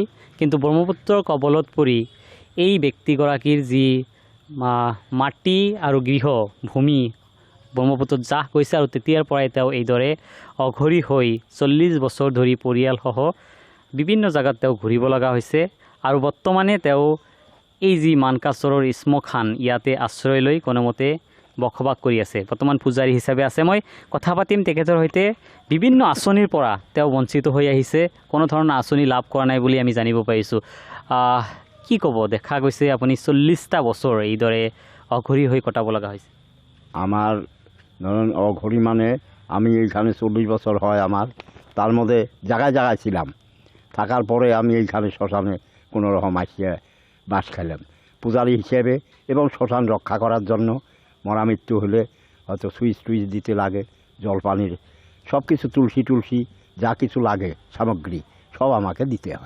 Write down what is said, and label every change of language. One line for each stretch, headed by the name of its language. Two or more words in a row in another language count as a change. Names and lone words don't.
Assamese: কিন্তু ব্ৰহ্মপুত্ৰৰ কবলত পৰি এই ব্যক্তিগৰাকীৰ যি মাটি আৰু গৃহ ভূমি ব্ৰহ্মপুত্ৰত জাহ গৈছে আৰু তেতিয়াৰ পৰাই তেওঁ এইদৰে অঘৰী হৈ 40 বছৰ ধৰি পৰিয়ালসহ বিভিন্ন জেগাত তেওঁ ঘূৰিব লগা হৈছে আৰু বৰ্তমানে তেওঁ এই যি মানকাচৰৰ শ্মশান ইয়াতে আশ্ৰয় লৈ কোনোমতে বসবাস কৰি আছে। বৰ্তমান পূজাৰী হিচাপে আছে। মই কথা পাতিম তেখেতৰ সৈতে। বিভিন্ন আঁচনিৰ পৰা তেওঁ বঞ্চিত হৈ আহিছে, কোনো ধৰণৰ আঁচনি লাভ কৰা নাই বুলি আমি জানিব পাৰিছোঁ। কি ক'ব? দেখা গৈছে আপুনি 40টা বছৰ এইদৰে অঘৰী হৈ কটাব লগা হৈছে।
Bangla: আমার ধরুন অঘড়ি মানে আমি এইখানে 40 বছর হয় আমার, তার মধ্যে জায়গায় জায়গায় ছিলাম। থাকার পরে আমি এইখানে শ্মশানে কোনো রকম আসিয়া বাস খেলাম পূজারী হিসেবে, এবং শ্মশান রক্ষা করার জন্য মরা মৃত্যু হলে হয়তো সুইচ টুইচ দিতে লাগে, জলপানির সব কিছু, তুলসী টুলসী যা কিছু লাগে সামগ্রী সব আমাকে দিতে হয়।